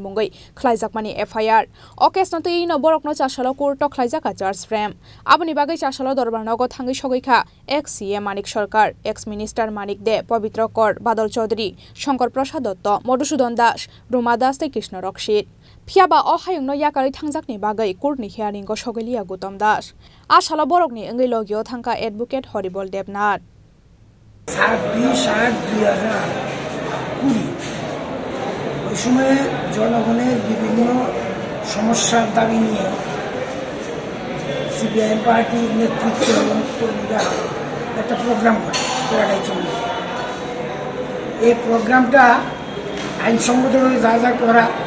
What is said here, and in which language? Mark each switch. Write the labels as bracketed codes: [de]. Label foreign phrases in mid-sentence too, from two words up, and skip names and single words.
[trp] mungai khlaijakmani FIR okesnotei no borokno chasalo kurto khlaijaka George Frame aboni bagai chasalo dorbarnogo thangi sogaika ex CM Manik Sarkar ex minister Manik De Pavitra Kor Badal Chaudhary Shankar Prasad Dotto Madhusudan Das Ruma Das te Krishna Rakshit Fiaba ohayungno yakari thangjakni bagai courtni hearing go sogelia Gutam Das ashala borokni engai logio thangka advocate Horibol Devnath [bn] 26/8/2020 ওই সময়ে জনগণের বিভিন্ন সমস্যার দাবি নিয়ে সিপিআইএম পার্টির নেতৃত্ব এবং কর্মীরা একটা প্রোগ্রাম করে এই প্রোগ্রামটা আইনসঙ্গতভাবে যা যা করা